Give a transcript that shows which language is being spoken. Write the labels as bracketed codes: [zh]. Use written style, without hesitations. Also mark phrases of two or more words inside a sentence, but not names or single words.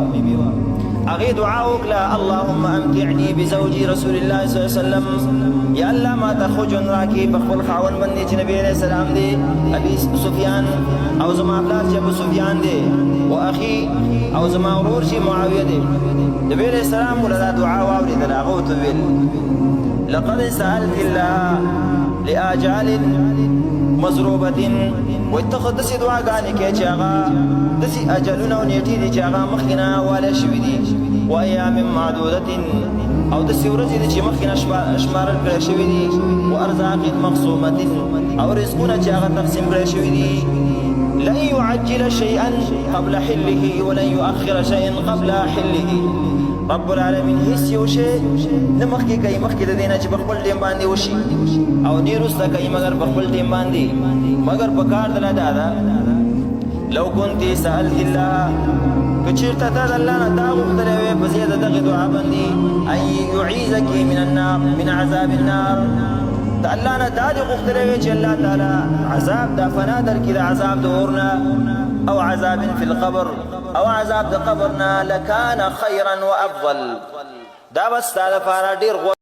[ps] هغې دعا وکړه [ar] اللهم امتعني بزوجي [ps] رسول الله [ar] صلی الله علیه وسلم، [ps] یا الله ما ته ښه ژوند راکړي په خپل خاوند باندې چې نبي [ar] علیه السلام [ps] دی، ابي سفیان او زما پلار چې ابو سفیان دی، و اخي او زما ورور چې معاویه دی. نبي [ar] علیه السلام [ps] ورته دا دعا واورېدله، هغه ورته وویل [ar] لقد سألت الله لآجال مضروبة، [ps] وایي ته خو داسې دعاګانې کوې چې هغه داسې اجلونه او نیټې دي چې هغه مخکې نه والی شوي دي، [ar] و ایام معدودة [ps] او داسې ورځې دي چې مخکې نه شمارل کړی شوي دي، [ar] و ارزاق مقسومة [ps] او رزقونه چې هغه تقسیم کړی شوي دي. [ar] لن يعجل شيئا قبل حله ولن يؤخر شيئا قبل حله. رب العالمین [ps] هیڅ یو شی نه مخکې کوي مخکې د دې نه چې په خپل ټیم باندې وشي، او نه وروسته کوي مګر په خپل ټیم باندې. مګر په کار دله دا ده [ar] لو كنت سألت الله، [ps] که چېرته ته د الله نه دا غوښتلی وې په ځای د دغې دعا باندې [ar] ان يعيذك من النار من عذاب النار، [ps] د الله نه دا دې غوښتلی وې چې الله تعالی عذاب دا فنا درکړي د عذاب د اور نه، او [ar] عذاب في القبر [ps] او عذاب د قبر نه، [ar] لکان خیرا وافضل، [ps] دا بس ستا لپاره ډېر